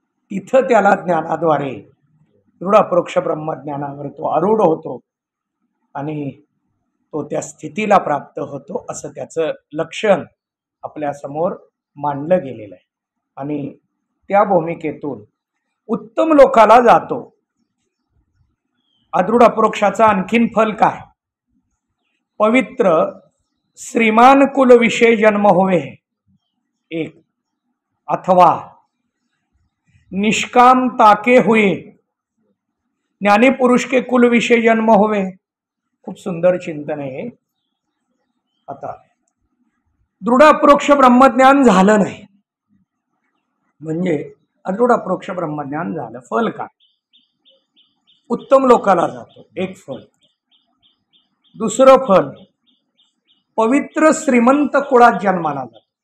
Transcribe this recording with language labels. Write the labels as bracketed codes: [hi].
[mr] तिथं त्याला ज्ञानाद्वारे दृढ अप्रोक्ष ब्रह्मज्ञानावर तो आरूढ होतो आणि तो त्या स्थितीला प्राप्त होतो, असं त्याचं लक्षण आपल्या समोर मांडलं गेलेलं आहे. आणि त्या भूमिकेतून उत्तम लोकाला जातो. अदृढ अप्रोक्षाचा आणखीन फल काय? [hi] पवित्र श्रीमान कुल विषय जन्म होवे एक, अथवा निष्काम ताके हुए ज्ञानी पुरुष के कुल विषय जन्म होवे. [mr] खूप सुंदर चिंतन आहे. आता दृढ अप्रोक्ष ब्रह्मज्ञान झालं नाही म्हणजे अदृढ अप्रोक्ष ब्रह्मज्ञान झालं, फल काय? उत्तम लोकाला जातो, एक फल. दुसरं फल, पवित्र श्रीमंत कुळात जन्माला जातो.